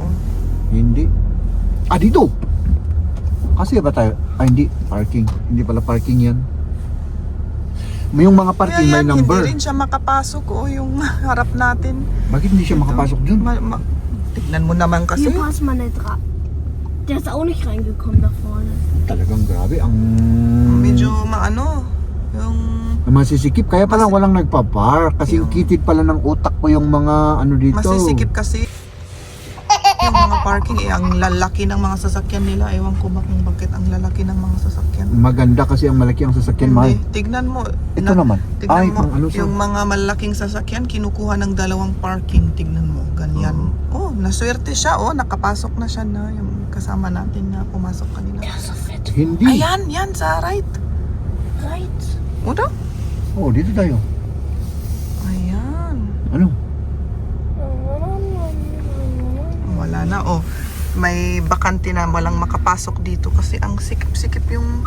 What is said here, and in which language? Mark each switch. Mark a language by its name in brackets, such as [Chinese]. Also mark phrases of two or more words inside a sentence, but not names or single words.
[Filipino] Hindi. Dito! Kasi ba tayo? Hindi. Parking. Hindi pala parking yan. May yung mga parking Kaya may yan, number. hindi rin siya makapasok, yung harap natin. Bakit hindi siya makapasok dun? Tignan mo naman kasi. [German] Hier passt man nicht rein. Der ist auch nicht reingekommen da vorne. [Filipino] Talagang grabe. Ang Medyo yung masisikip. Kaya pala walang nagpa-park. Kasi Yung- kitid pala ng utak ko yung mga dito. masisikip kasi. Yung mga parking, ang lalaki ng mga sasakyan nila. Ewan ko ba kung bakit ang lalaki ng mga sasakyan. Maganda kasi ang malaki ang sasakyan, mahal. Hindi, tignan mo. Ito naman. Tignan Ay, mo, kung yung mga malaking sasakyan, kinukuha ng dalawang parking. Tignan mo, ganyan. Oh, naswerte siya. Oh, nakapasok na siya na. Yung kasama natin na pumasok kanina. [German] Der ist so fett. [Filipino] Hindi. Ayan, yan, sa right. Right. [German] Oder? [Filipino] Oo, dito tayo. Ayan. Ano? Wala na, oh. May bakante na walang makapasok dito kasi ang sikip-sikip yung...